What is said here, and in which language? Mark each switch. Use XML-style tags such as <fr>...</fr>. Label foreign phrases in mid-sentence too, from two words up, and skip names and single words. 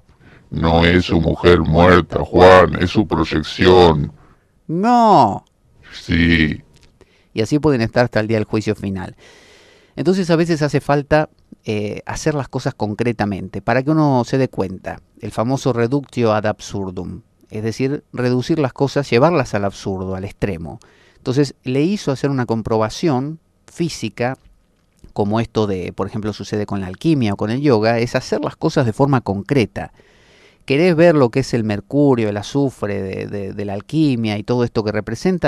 <es>No es su mujer muerta, Juan, es su proyección. No. Sí. Y así pueden estar hasta el día del juicio final. Entonces a veces hace falta hacer las cosas concretamente para que uno se dé cuenta. El famoso</es> <la>reductio ad absurdum.</la> <es>Es decir, reducir las cosas, llevarlas al absurdo, al extremo. Entonces le hizo hacer una comprobación física, como esto de, por ejemplo, sucede con la alquimia o con el yoga, es hacer las cosas de forma concreta. ¿Querés ver lo que es el mercurio, el azufre de la alquimia y todo esto que representa?</es>